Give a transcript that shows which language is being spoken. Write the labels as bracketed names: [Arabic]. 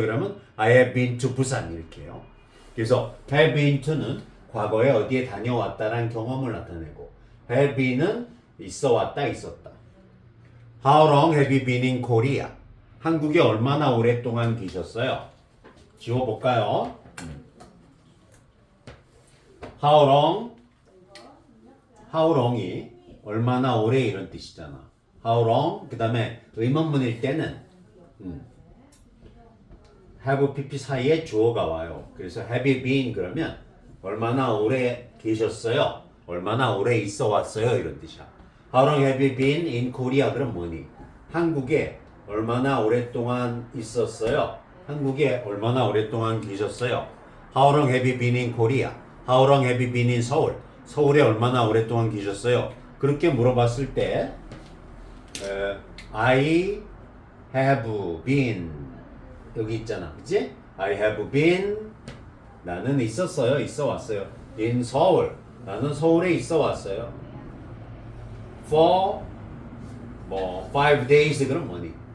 [Korean] 그러면 [English] I have been to 부산 [Korean] 이렇게요. 그래서 have been to는 과거에 어디에 다녀왔다라는 경험을 나타내고 have been은 있어 왔다 있었다. [English] How long have you been in Korea? [Korean] 한국에 얼마나 오랫동안 계셨어요? 지워볼까요? [English] How long? How long [Korean] 이 얼마나 오래 이런 뜻이잖아. [English] How long? [Korean] 그 다음에 의문문일 때는 have pp 사이에 주어가 와요. 그래서 [English] have you been [Korean] 그러면 얼마나 오래 계셨어요? 얼마나 오래 있어 왔어요? 이런 뜻이야. [English] How long have you been in Korea? [Korean] 그럼 뭐니? 한국에 얼마나 오랫동안 있었어요? 한국에 얼마나 오랫동안 계셨어요? [English] How long have you been in Korea? How long have you been in 서울? [Korean] 서울에 얼마나 오랫동안 계셨어요? 그렇게 물어봤을 때 [English] I have been [Korean] 여기 있잖아, 그치? [English] I have been [Korean] 나는 있었어요, 있어 왔어요. In 서울 나는 서울에 있어 왔어요. [English] For 5 days [Korean] 그럼 뭐니?